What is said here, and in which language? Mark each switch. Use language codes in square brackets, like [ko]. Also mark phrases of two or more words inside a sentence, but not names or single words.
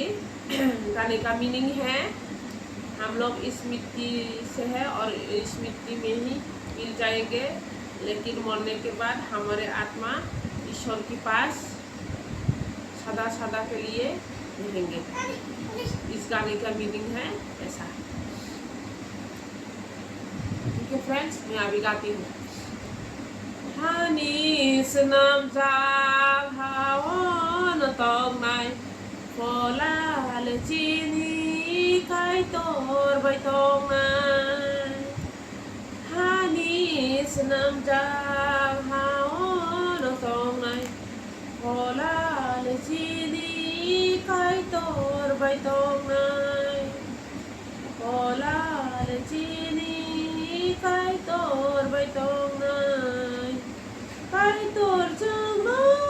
[hi] गाने का मीनिंग है हम लोग इस मिट्टी से है और इस मिट्टी में ही मिल जाएंगे, लेकिन मरने के बाद हमारे आत्मा ईश्वर के पास सदा सदा के लिए रहेंगे। इस गाने का मीनिंग है ऐसा। ठीक है फ्रेंड्स, मैं अभी गाती हूँ। [trp] Hanis nam za haon tong nai Fola le chini kai tor bai tong nai Hanis nam za haon tong nai Fola le chini kai tor bai tong nai Fola le chini kai tor bai tong nai Kai tor chang no